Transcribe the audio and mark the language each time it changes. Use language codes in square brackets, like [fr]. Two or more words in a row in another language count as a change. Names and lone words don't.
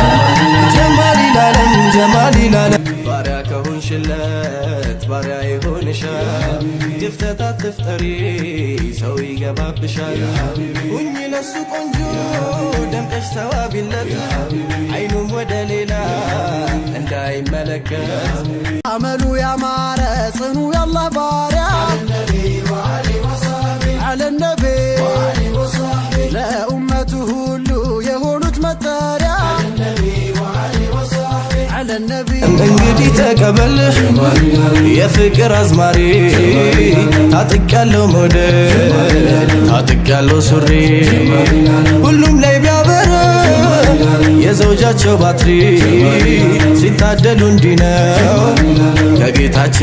[am] ጀማሊል ዓለም ባሪያ ከሆንሽለት ባሪያ ይሆንሻል ድፍተት አትፍጠሪ ሰው ይገባብሻል ሁኚ ለሱ ቆንጆ ደምቀሽ ተዋቢለት አይኑም ወደ ሌላ እንዳይመለከት አመሉ ያማረ ጽኑ ያላህ ባሪያ [ar] على النبي [am] ለኡመቱ ሁሉ የሆኑት መጠሪያ [ar] على النبي [am] እንግዲህ ተቀበል የፍቅር አዝማሪ ታጥቃለው ሞዴል ታጥቃለው ሱሪ ሁሉም ላይ ቢያበራ የዘውጃቸው ባትሪ ሲታደሉ እንዲነው ከጌታችን